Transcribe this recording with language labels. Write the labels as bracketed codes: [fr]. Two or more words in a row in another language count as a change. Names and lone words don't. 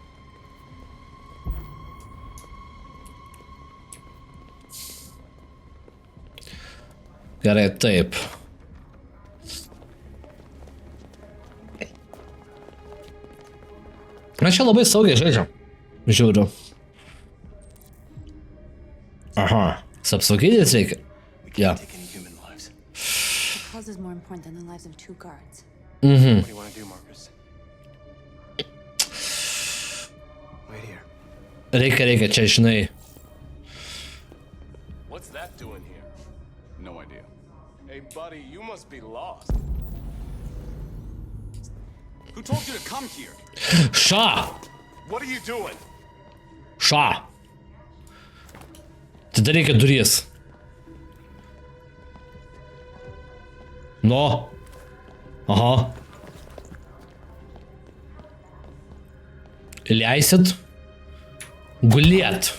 [lt] Gerai, taip. Mes čia labai saugiai žaidžiam. Žiūriu. Aha, su apsauginiais reikia. Ja. [en] The cause is more important than the lives of 2 guards. What do you want to do, Marcus? Wait here. [lt] Reikia, čia žinai. [en] What's that doing here? No idea. Hey, buddy, you must be lost. Who told you to come here? [lt] Ša! [en] What are you doing? [lt] Ša! Tada reikia duris. [en] No. [lt] Aha. Leisit gulėt.